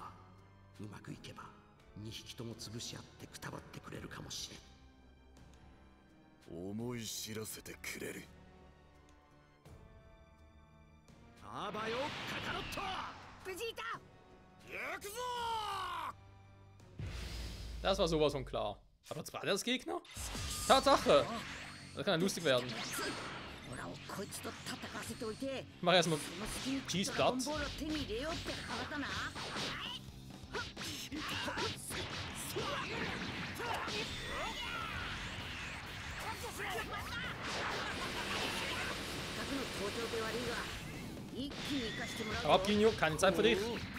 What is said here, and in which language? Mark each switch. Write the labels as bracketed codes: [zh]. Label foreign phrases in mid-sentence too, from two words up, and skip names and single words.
[ja] うまくいけば2匹とも潰し合ってくたばってくれるかもしれん。思い知らせてくれる。あばよカカロット。ベジータ。行くぞ [de] Das war sowas von klar. Aber zwei als Gegner? Tatsache! Das kann ja lustig werden. Ich mach erstmal Cheese platt. Aber Ginyu, keine Zeit für dich.